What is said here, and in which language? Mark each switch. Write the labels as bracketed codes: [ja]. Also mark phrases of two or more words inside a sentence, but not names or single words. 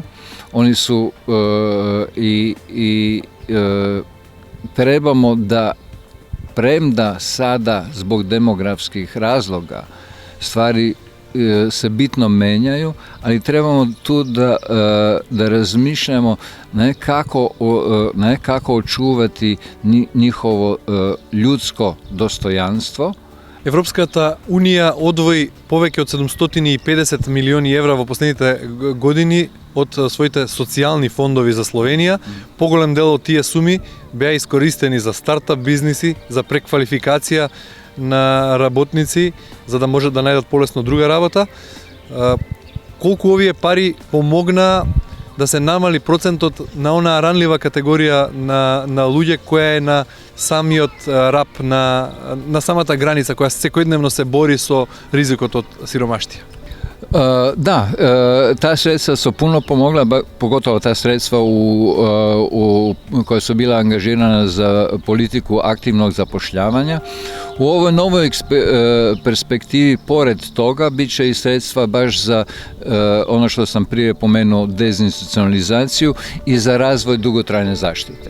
[sr] Oni su trebamo da, premda sada zbog demografskih razloga stvari se bitno menjaju, ali trebamo tu da razmišljamo kako očuvati njihovo ljudsko dostojanstvo. [mk] Европската Унија одвои повеќе од 750 милиони евра во последните години од своите социјални фондови за Словенија. Поголем дел од тие суми беа искористени за стартап бизниси, за преквалификација на работници, за да можат да најдат полесно друга работа. Колку овие пари помогна да се намали процентот на онаа ранлива категорија на луѓе која е на самиот раб, на самата граница, која секојдневно се бори со ризикот од сиромаштија. [sr] Da, ta sredstva su puno pomogla, pogotovo ta sredstva koja su bila angažirana za politiku aktivnog zapošljavanja. U ovoj novoj perspektivi, pored toga, bit će i sredstva baš za ono što sam prije pomenuo, dezinstitucionalizaciju i za razvoj dugotrajne zaštite.